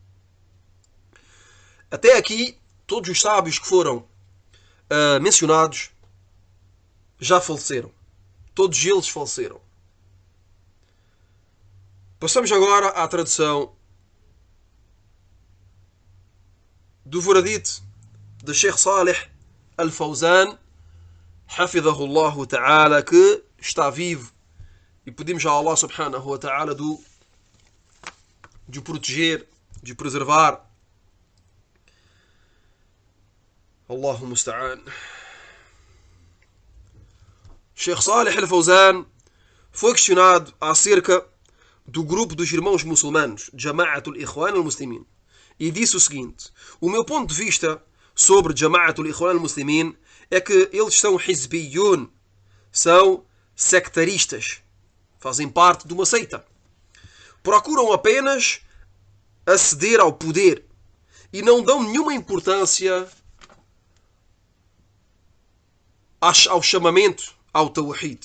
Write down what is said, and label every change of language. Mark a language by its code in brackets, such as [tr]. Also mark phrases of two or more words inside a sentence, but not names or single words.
[pt] Até aqui, todos os sábios que foram mencionados já faleceram. Todos eles faleceram. Passamos agora à tradução do veredito de Sheikh Salih al-Fawzan, [ar] حفظه الله تعالى, [pt] que está vivo, e pedimos a [ar] الله سبحانه وتعالى [pt] de o proteger, de o preservar. [ar] الله المستعان. [pt] Sheikh Salih al-Fawzan foi questionado acerca do grupo dos irmãos muçulmanos, Jama'at al-Ikhwan al-Muslimin, e disse o seguinte: o meu ponto de vista sobre Jama'at al-Ikhwan al-Muslimin é que eles são hizbiyun, são sectaristas, fazem parte de uma seita. Procuram apenas aceder ao poder e não dão nenhuma importância ao chamamento ao Tawhid.